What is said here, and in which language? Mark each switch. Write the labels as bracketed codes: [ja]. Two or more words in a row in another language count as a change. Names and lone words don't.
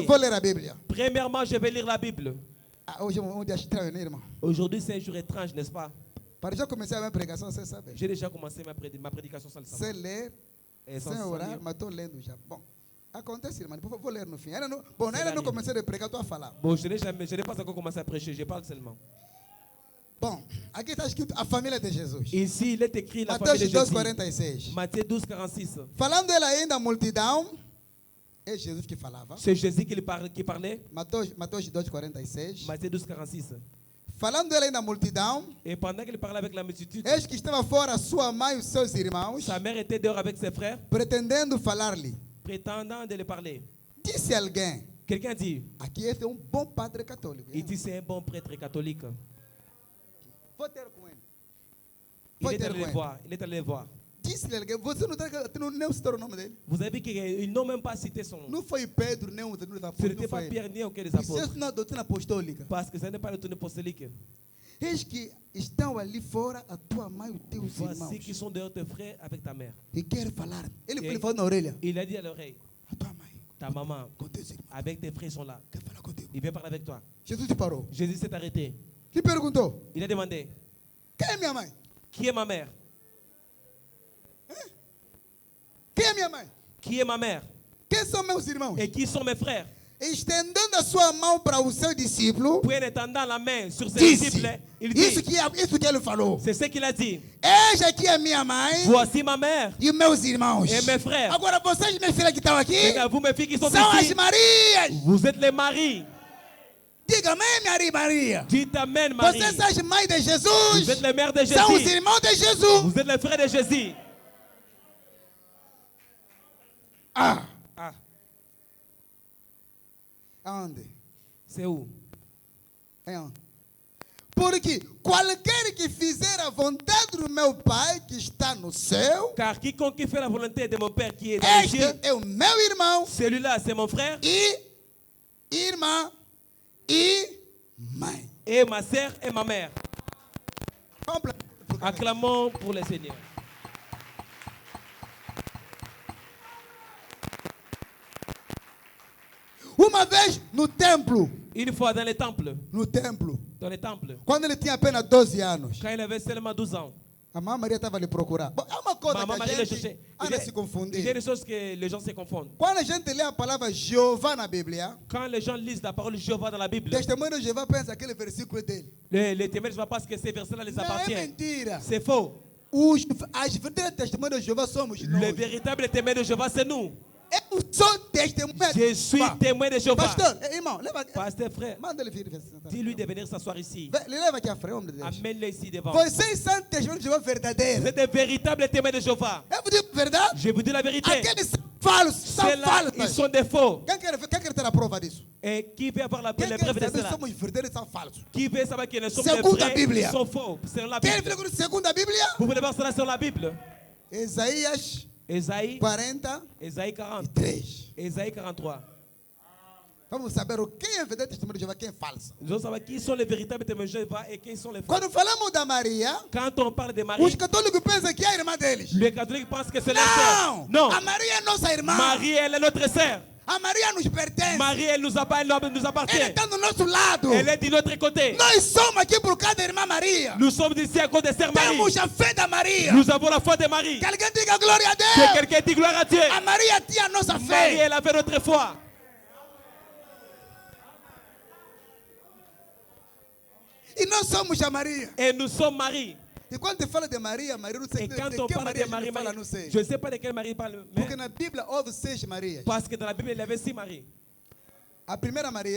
[fr] Premièrement, je vais lire la Bible. Aujourd'hui, c'est un jour étrange, n'est-ce pas? J'ai déjà commencé ma prédication sans le savoir. Et sans lire. Bon, je n'ai pas encore commencé à prêcher, je parle seulement. Bon, [pt] aqui está escrito a família de Jesus. [fr] Ici, il est écrit la [pt] Mateus [fr] famille de Jésus. [pt] 12:46. [fr] Matthieu 12:46. [pt] Falando ele ainda à multidão, é Jesus que falava. [fr] C'est Jésus qui parlait. [pt] Mateus 12:46. [fr] Matthieu 12:46. [pt] Falando ele ainda à multidão, [fr] et pendant qu'il parlait avec la multitude, [pt] eis que estava fora sua mãe e os seus irmãos, [fr] sa mère était dehors avec ses frères, [pt] pretendendo falar-lhe. [fr] prétendant de lui parler. [pt] Disse alguém, [fr] quelqu'un dit, [pt] aqui esse é bom padre católico. [fr] Il dit c'est un bon prêtre catholique. [pt] Vou ter com ele. [fr] Il est allé le voir. [pt] Disse-lhe alguém, você não nem citou o nome dele. [fr] Vous avez vu qu'ils n'ont même pas cité son nom. [pt] Não foi Pedro, nem os [fr] Ce [pt] apóstolos. [fr] n'était pas Pierre ni aucun des [pt] Isso [fr] apôtres. [pt] é uma doutrina apostólica. [fr] Parce que ça n'est pas la doctrine apostolique. [pt] Eis que estão ali fora a tua mãe e os teus irmãos. [fr] Voici qui sont dehors tes frères avec ta mère. [pt] E quer falar. Ele falou na orelha. [fr] Il a dit à l'oreille, [pt] A tua mãe, [fr] ta maman, [pt] com teus irmãos, [fr] avec tes frères sont là. [pt] quer falar contigo. [fr] Il vient parler avec toi. [pt] Jesus te parou. [fr] Jésus s'est arrêté. [pt] Te perguntou: [fr] Il a demandé, [pt] quem é minha mãe? [fr] qui est ma mère? [pt] Quem é minha mãe? [fr] Qui est ma mère? [pt] Quem são meus irmãos? [fr] Et qui sont mes frères? [pt] Estendendo a sua mão para o seu discípulo, [fr] Puis en étendant la main sur ses [pt] disse: [fr] disciples, il [pt] isso [fr] dit, [pt] que ele falou. [fr] c'est ce qu'il a dit. [pt] Eis aqui a minha mãe [fr] Voici ma mère [pt] e meus irmãos. [fr] et mes frères. [pt] Agora vocês, minhas filhas que estão aqui, [fr] Regarde, vous, mes filles qui sont [pt] são as [fr] ici, [pt] Marias. [fr] vous êtes les maris. [pt] Diga amém, Maria. [fr] Dites amen, Marie. [pt] Vocês são as mães de [fr] Vous [pt] Jesus. [fr] êtes les mères de [pt] São os [fr] Jésus. [pt] irmãos de Jesus. [fr] Vous êtes les frères de Jésus. Ah, Ah, [pt] aonde? [fr] c'est où? [pt] É onde? Porque qualquer que fizer a vontade do meu Pai que está no céu, [fr] Car quiconque fait la volonté de mon Père qui est dans les cieux, [pt] este é o meu irmão [fr] celui-là, c'est mon frère [pt] e irmã e mãe. [fr] et ma sœur et ma mère. Complet. Acclamons pour le Seigneur. [pt] Uma vez no templo, [fr] Une fois dans les temples, [pt] quando ele tinha apenas 12 anos, [fr] quand il avait seulement 12 ans, [pt] a mamãe Maria estava a lhe procurar. Bom, é uma coisa [fr] Maman [pt] que [fr] Marie [pt] a [fr] le [pt] gente [fr] cherchait. [pt] anda se [fr] Il y a [pt] confundir. [fr] des choses que les gens se confondent. [pt] Quando a gente lê a palavra Jeová na Bíblia, [fr] Quand les gens lisent la parole de Jéhovah dans la Bible, [pt] testemunho de Jeová pensa aquele versículo dele. [fr] les témoins ne savent pas que ces versets-là les [pt] Não é [fr] appartiennent. [pt] mentira. [fr] C'est faux. [pt] As verdadeiras testemunhas de Jeová somos [fr] Le [pt] nós. [fr] véritable témoin de Jéhovah, c'est nous. [pt] Eu sou testemunha de [fr] Je suis [pt] Jeová. [fr] témoin de Jéhovah. [pt] Pastor, irmão, leva aqui. [fr] Pasteur frère, [pt] Manda ele vir. [fr] dis-lui de venir s'asseoir ici. [pt] Leva aqui à frente, homem de Deus. [fr] Amène-le ici devant. [pt] Vocês são testemunhos de Jeová [fr] Vous [pt] verdadeiros. [fr] êtes des véritables témoins de Jéhovah. [pt] Eu vou dizer a verdade. [fr] Je vous dis la vérité. [pt] Aqueles são falsos, são [fr] Ceux-là, ils [pt] falsos. [fr] sont des faux. [pt] Quem quer ter a prova disso? [fr] Et qui veut avoir la [pt] Quem [fr] preuve [pt] quer [fr] de [pt] saber se [fr] cela? [pt] somos verdadeiros e são falsos? [fr] Qui veut savoir qu'ils ne sont [pt] Segundo [fr] les [pt] a [fr] vrais, [pt] Bíblia. [fr] ils sont faux. C'est la [pt] Quem [fr] Bible. [pt] vê segundo a Bíblia? [fr] Vous voulez voir cela sur la Bible? [pt] Isaías [fr] Ésaïe [pt] 40 [fr] Ésaïe [pt] e [fr] 40. [pt] 3. [fr] Ésaïe 43. [pt] Vamos saber quem é verdadeiro testemunho de Jeová, quem é falso. [fr] Nous allons savoir qui sont les véritables témoins de Jéhovah et qui sont les faux. [pt] Quando falamos da Maria, [fr] Quand on parle de Marie, [pt] os católicos pensam que é a irmã deles. [fr] les catholiques pensent que c'est leur sœur. [pt] Não! [fr] Non. [pt] A Maria é nossa irmã. [fr] Marie, elle est notre sœur. [pt] A Maria nos pertence. [fr] Marie, elle nous appartient. [pt] Ela está do nosso lado. [fr] Elle est de notre côté. [pt] Nós somos aqui por causa da irmã Maria. [fr] Nous sommes ici à cause de sœur Marie. [pt] Temos a fé da Maria. [fr] Nous avons la foi de Marie. [pt] Que alguém diga glória a [fr] Que [pt] Deus. [fr] quelqu'un dit gloire à Dieu. [pt] A Maria tinha a nossa [fr] Marie, [pt] fé. [fr] elle avait notre foi. [pt] E nós somos a Maria. [fr] Et nous sommes Marie. [pt] E quando fala de Maria, Maria não sei [fr] Et quand on parle de Marie, [pt] não sei. [fr] je ne sais pas de quelle Marie parle. [pt] Porque na Bíblia houve 6 Marias. [fr] Parce que dans la Bible, il y avait 6 Maries. [pt] A primeira Maria